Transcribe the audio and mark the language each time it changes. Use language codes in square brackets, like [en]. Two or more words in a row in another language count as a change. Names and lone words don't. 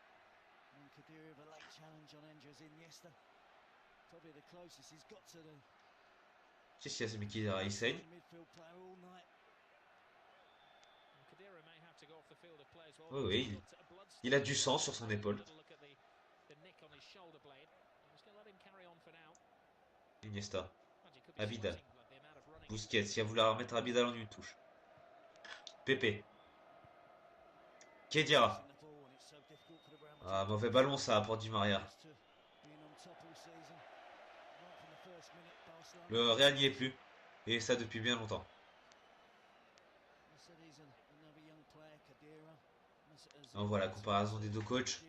[fr] Qu'est-ce qu'il y a ce mec Khedira? Il saigne. Oui, oui, il a du sang sur son épaule. Iniesta. Abidal. Busquets qui a voulu remettre Abidal en une touche. Pepe. Khedira. Ah, mauvais ballon ça pour Di Maria. Le Real n'y est plus. Et ça depuis bien longtemps. On voit la comparaison des deux coachs.